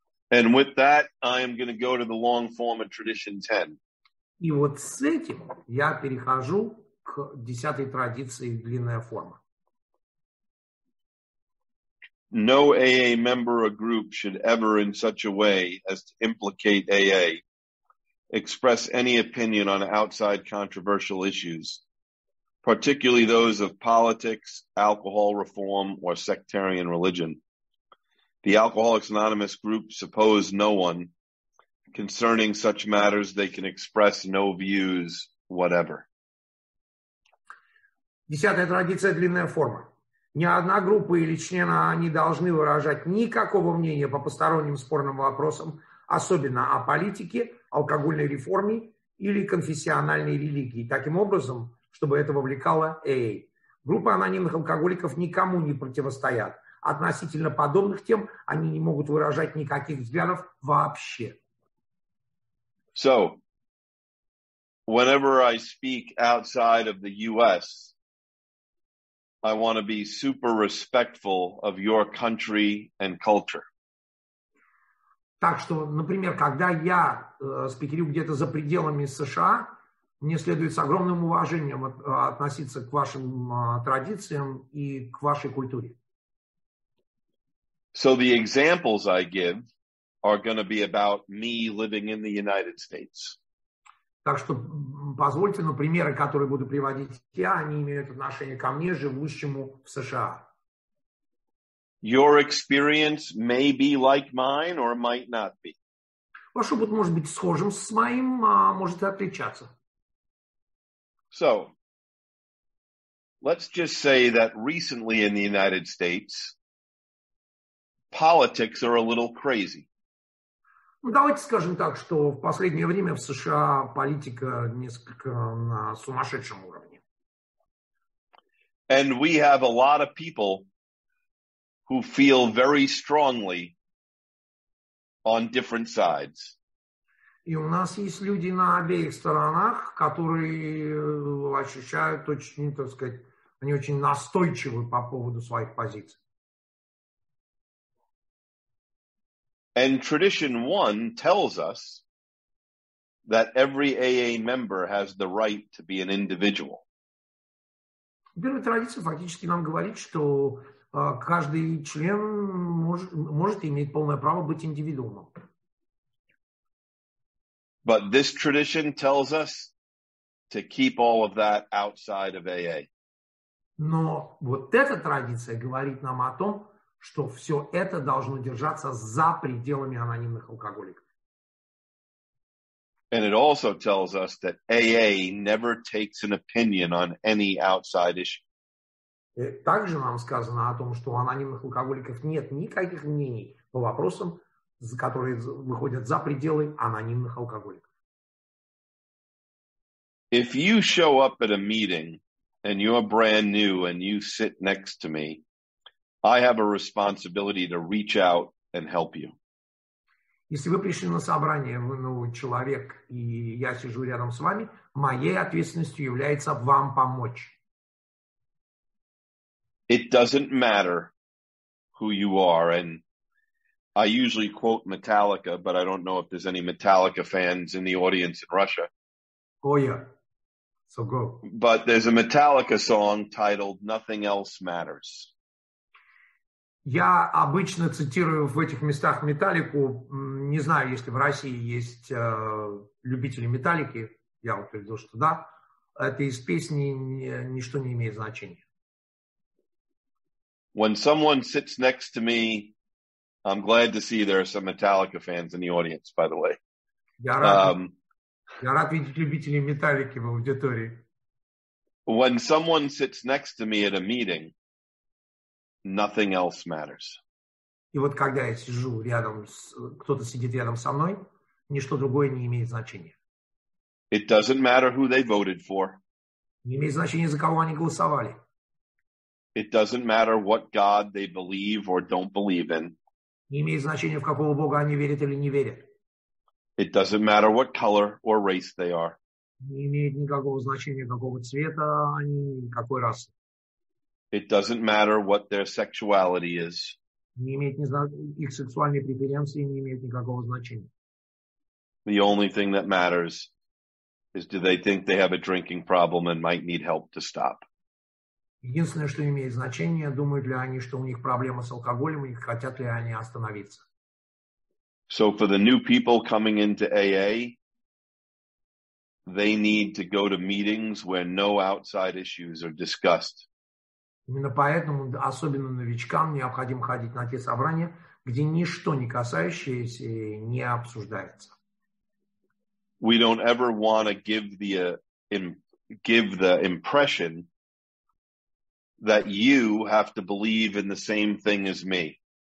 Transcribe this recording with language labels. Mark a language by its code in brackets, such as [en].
[en] And with that, I am going to go to the long form of tradition 10. [ru] И вот с этим я перехожу к 10-й традиции длинная форма. [en] No AA member or group should ever in such a way as to implicate AA, express any opinion on outside controversial issues, particularly those of politics, alcohol reform, or sectarian religion. The Alcoholics Anonymous group suppose no one. Concerning such matters, they can express no views, whatever. [ru] 10-я традиция длинная форма. Ни одна группа или члены не должны выражать никакого мнения по посторонним спорным вопросам, особенно о политике, алкогольной реформе или конфессиональной религии, таким образом, чтобы это вовлекало АА. Группы анонимных алкоголиков никому не противостоят. Относительно подобных тем они не могут выражать никаких взглядов вообще. [en] So, whenever I speak outside of the U.S., I want to be super respectful of your country and culture. [ru] Так что, например, когда я спикерю где-то за пределами США, мне следует с огромным уважением относиться к вашим традициям и к вашей культуре. [en] So the examples I give are going to be about me living in the United States. [ru] Так что позвольте, но примеры, которые буду приводить я, они имеют отношение ко мне, живущему в США. [en] Your experience may be like mine or might not be. [ru] Ваш опыт может быть схожим с моим, а может и отличаться. [en] So, let's just say that recently in the United States, politics are a little crazy. [ru] Ну, давайте скажем так, что в последнее время в США политика несколько на сумасшедшем уровне. [en] And we have a lot of people who feel very strongly on different sides. [ru] И у нас есть люди на обеих сторонах, которые ощущают очень, так сказать, они очень настойчивы по поводу своих позиций. [en] And tradition 1 tells us that every AA member has the right to be an individual. [ru] Первая традиция фактически нам говорит, что каждый член может иметь полное право быть индивидуумом. [en] But this tradition tells us to keep all of that outside of AA. [ru] Но вот эта традиция говорит нам о том, что все это должно держаться за пределами анонимных алкоголиков. [en] And it also tells us that AA never takes an opinion on any outside issue. [ru] И также нам сказано о том, что у анонимных алкоголиков нет никаких мнений по вопросам, которые выходят за пределы анонимных алкоголиков. [en] If you show up at a meeting and you're brand new and you sit next to me, I have a responsibility to reach out and help you. [ru] Если вы пришли на собрание, вы новый человек, и я сижу рядом с вами, моей ответственностью является вам помочь. [en] It doesn't matter who you are, and I usually quote Metallica, but I don't know if there's any Metallica fans in the audience in Russia. Oh yeah, so go. But there's a Metallica song titled "Nothing Else Matters." [ru] Я обычно цитирую в этих местах Металлику. Не знаю, если в России есть любители Металлики. Я утверждал, что да. Это из песни «Ничто не имеет значения». [en] When someone sits next to me, I'm glad to see there are some Metallica fans in the audience, by the way. [ru] Я рад видеть любителей Металлики в аудитории. [en] When someone sits next to me at a meeting, nothing else matters. [ru] И вот когда я сижу рядом, кто-то сидит рядом со мной, ничто другое не имеет значения. [en] It doesn't matter who they voted for. [ru] Не имеет значения, за кого они голосовали. [en] It doesn't matter what God they believe or don't believe in. [ru] Не имеет значения, в какого Бога они верят или не верят. [en] It doesn't matter what color or race they are. [ru] Не имеет никакого значения, какого цвета они, какой расы. [en] It doesn't matter what their sexuality is. [ru] Не имеет, их сексуальные преференции не имеют никакого значения. [en] The only thing that matters is do they think they have a drinking problem and might need help to stop. [ru] Единственное, что имеет значение, думают ли они, что у них проблема с алкоголем, и хотят ли они остановиться. [en] So for the new people coming into AA, they need to go to meetings where no outside issues are discussed. [ru] Именно поэтому, особенно новичкам, необходимо ходить на те собрания, где ничто не касающееся не обсуждается. [en] We don't ever want to give the impression that you have to believe in the same thing as me.